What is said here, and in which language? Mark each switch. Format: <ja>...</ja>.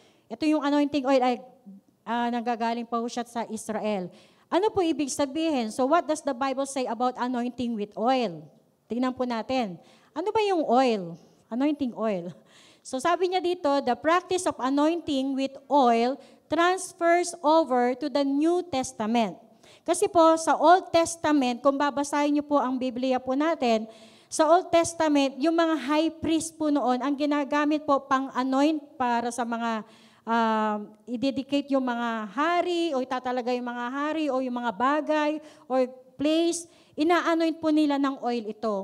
<tl>Ito yung anointing oil ay nanggagaling pa siya sa Israel. Ano po ibig sabihin?</tl> <en>So what does the Bible say about anointing with oil?</en> <tl>Tingnan po natin. Ano ba yung oil?</tl> <en>Anointing oil.</en> <tl>So sabi niya dito,</tl> <en>the practice of anointing with oil transfers over to the New Testament.</en> <tl>Kasi po, sa Old Testament, kung babasahin niyo po ang Biblia po natin, sa Old Testament, yung mga high priest po noon, ang ginagamit po pang-anoint para sa mga, i-dedicate yung mga hari, o itatalaga yung mga hari, o yung mga bagay,</tl> <en>or place,</en> <tl>ina-anoint po nila ng oil ito.</tl>